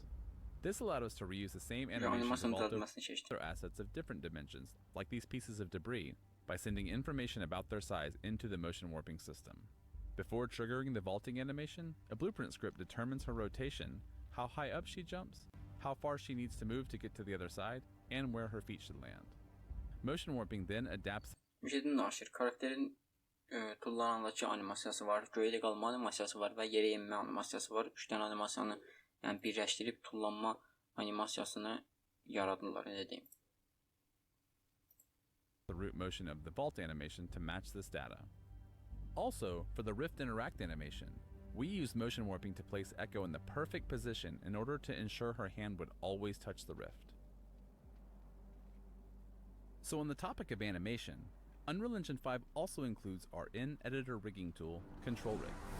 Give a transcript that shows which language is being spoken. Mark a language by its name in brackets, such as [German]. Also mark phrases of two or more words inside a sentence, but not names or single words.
[English] This allowed us to reuse the same animations of all other assets of different dimensions, like these pieces of debris, by sending information about their size into the motion warping system. Before triggering the vaulting animation, a blueprint script determines her rotation, how high up she jumps, how far she needs to move to get to the other side, and where her feet should land. Motion warping then adapts. [Azerbaijani] Bir şeydən danışır. Karakterin tullanandakı animasiyası var, göydə qalma animasiyası var və yerə enmə animasiyası var. 3 dənə animasiyanı yəni birləşdirib tullanma animasiyasını yaradırlar, elə deyim. [English] The root motion of the vault animation to match this data. Also, for the Rift Interact animation, we used motion warping to place Echo in the perfect position in order to ensure her hand would always touch the rift. So on the topic of animation, Unreal Engine 5 also includes our in-editor rigging tool, Control Rig.